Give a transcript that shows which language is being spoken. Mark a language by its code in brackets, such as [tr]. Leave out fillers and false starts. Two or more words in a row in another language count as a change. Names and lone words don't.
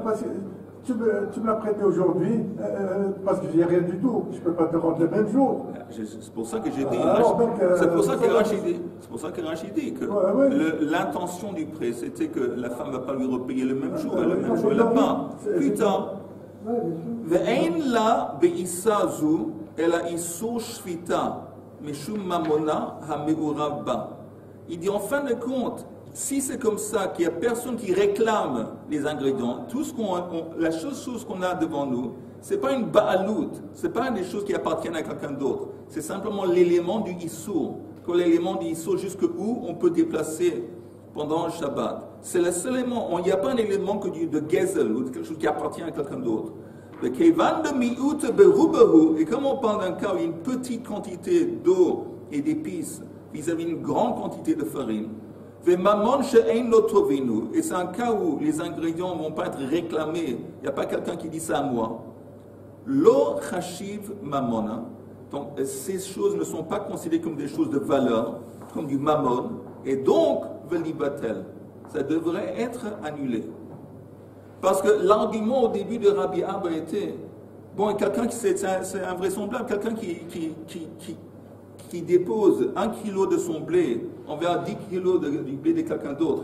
[fr] Tu me l'as prêté aujourd'hui, parce que je n'ai rien du tout. Je ne peux pas te rendre le même jour. C'est pour ça que j'ai dit. C'est pour ça que Rachid dit que l'intention du prêt, c'était que la femme ne va pas lui repayer le même jour. Le même jour, elle n'a pas. Plus tard, [arc] ואין לה באיסורא אלא איסור שביתה משום ממונא המעורב בה. [fr] Il dit en fin de compte, si c'est comme ça, qu'il n'y a personne qui réclame les ingrédients, la chose qu'on a devant nous, ce n'est pas une ba'alout, ce n'est pas des choses qui appartiennent à quelqu'un d'autre, c'est simplement l'élément du issour, l'élément du issour jusqu'où on peut déplacer pendant le Shabbat. C'est le seul élément, il n'y a pas un élément de gezel ou de quelque chose qui appartient à quelqu'un d'autre. Et comme on parle d'un cas où il y a une petite quantité d'eau et d'épices vis-à-vis d'une grande quantité de farine, Et c'est un cas où les ingrédients ne vont pas être réclamés. Il n'y a pas quelqu'un qui dit ça à moi. [arc] לא חשיב ממונא. [fr] Donc, ces choses ne sont pas considérées comme des choses de valeur, comme du mammon. Et donc, velibatel. Ça devrait être annulé. Parce que l'argument au début de Rabbi Abba était, bon, quelqu'un qui c'est invraisemblable, quelqu'un qui dépose 1 kilo de son blé envers 10 kilos du blé de quelqu'un d'autre.